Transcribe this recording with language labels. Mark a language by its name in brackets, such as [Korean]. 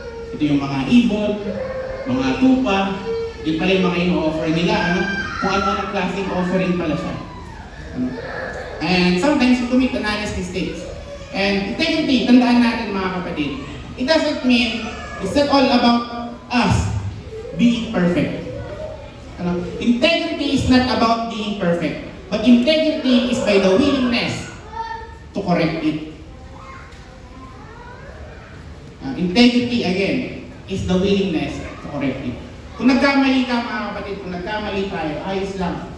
[Filipino] Ito yung mga ibon, mga tupa, yun pala yung mga ino-offer nila, kung ano ang klaseng offering pala siya. [English] And sometimes we commit an honest mistakes. And integrity, [Filipino] tandaan natin mga kapatid, [English] it doesn't mean it's not all about us being perfect. Integrity is not about being perfect, but integrity is by the willingness to correct it. Integrity, again, is the willingness to correct it. [Filipino] Kung nagkamali ka mga kapatid, kung nagkamali tayo, ayos lang.